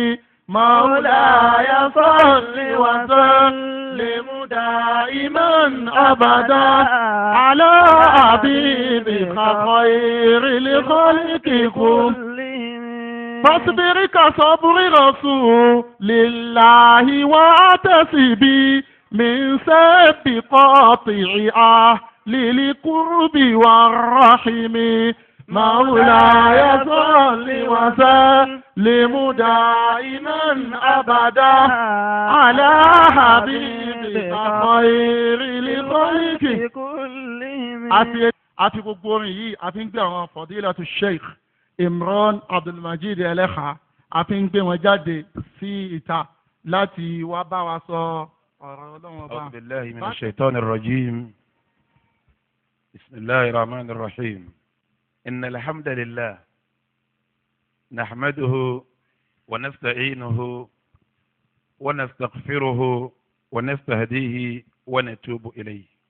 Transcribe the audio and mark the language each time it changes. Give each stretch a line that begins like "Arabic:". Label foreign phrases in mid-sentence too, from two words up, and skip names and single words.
Arabic: مولاي صل وسلم دائما أبدا على حبيبك خير الخلق كلهم فاصبر كصبر رسول الله واعتصبي من سب قاطع للقرب والرحم مولاي صل وسلم دائما أبدا على حبيبك خير الخلق كلهم
Yoruba: àti gbogbo orin yìí a fi ń gbé àwọn Fadilatu Sheikh Imran Abdulmajid Eleha a fi ń gbé wọn jáde sí ìta láti wá bá wa sọ ọ̀rọ̀ Ọlọ́run ọba.
Arabic: أعوذ بالله من الشيطان الرجيم بسم الله الرحمن الرحيم. إن الحمد لله نحمده و نستعينه و نستغفره و نستهديه و نتوب إليه.